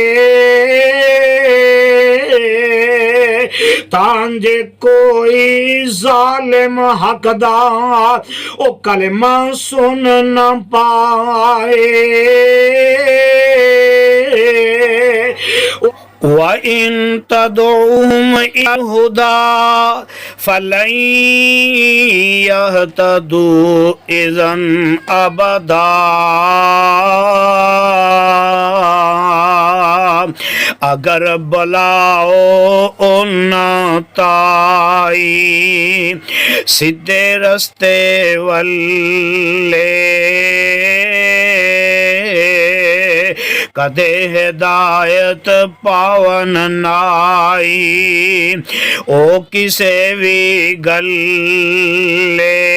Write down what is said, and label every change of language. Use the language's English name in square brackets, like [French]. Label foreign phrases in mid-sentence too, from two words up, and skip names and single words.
[Punjabi] تانجے کوئی ظالم حقدار او کلمہ سن نہ پائے. [Arabic] وإن تدعهم إلى الهدى فلن يهتدوا إذا أبدا. [Punjabi] اگر بلاؤ اوہناں تائیں سدھے رستے ولے کدے ہدایت پاون نائیں او کسے بھی گلے.